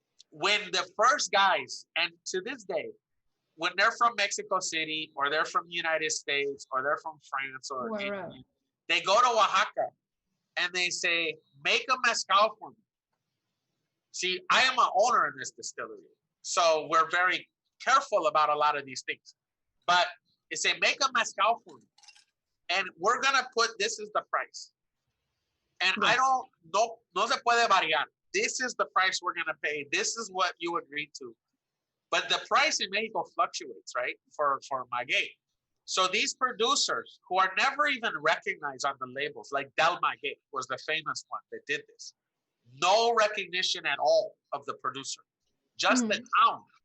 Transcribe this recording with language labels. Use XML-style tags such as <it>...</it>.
<en>When the first guys, and to this day, when they're from Mexico City, or they're from the United States, or they're from France, or they go to Oaxaca and they say, make a mezcal for me. See, I am an owner in this distillery, so we're very careful about a lot of these things. But they say, make a mezcal for me. And we're going to put, this is the price. And I don't,</en> <es>no se puede variar.</es> <en>This is the price we're going to pay. This is what you agreed to. But the price in Mexico fluctuates, right? For maguey. So these producers who are never even recognized on the labels, like Del Maguey was the famous one that did this. No recognition at all of the producer, just the town.</en>